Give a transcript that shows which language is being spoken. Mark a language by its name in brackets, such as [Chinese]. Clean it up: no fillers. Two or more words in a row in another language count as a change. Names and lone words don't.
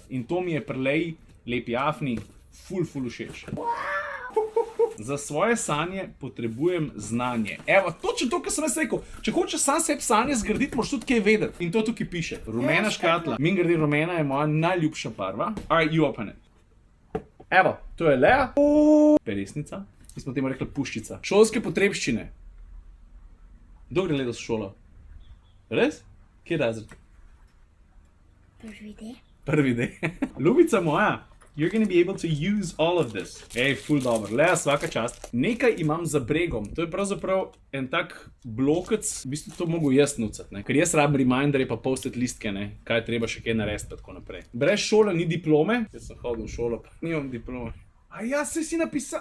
[Slovenian] In to mi je pri Lepi Afni ful všeč. Za svoje sanje potrebujem znanje. Evo, točno to, kar sem jaz rekel. Če hočeš sam sebi sanje zgraditi, moraš tudi kaj vedeti. In to tukaj piše. Rumena škatla. Mimogrede, rumena je moja najljubša barva. [English] Alright, you open it. [Slovenian] Evo, to je Lea. Peresnica. Mi smo temu rekli puščica. Šolske potrebščine. Kdo gre letos v šolo? Res? Kje je razred? Prvi D. Prvi D. Ljubica moja, [English] you're gonna be able to use all of this. [Slovenian] Ej, ful dobro. Lea, svaka čast. Nekaj imam za bregom. To je pravzaprav en tak blokec. V bistvu to mogu jaz nucati, ne? Ker jaz rabim reminderje pa post-it listke, ne? Kaj treba še kaj narediti, pa tako naprej. Brez šole ni diplome. Jaz sem hodil v šolo, pa nimam diplome. A ja, se si napisal.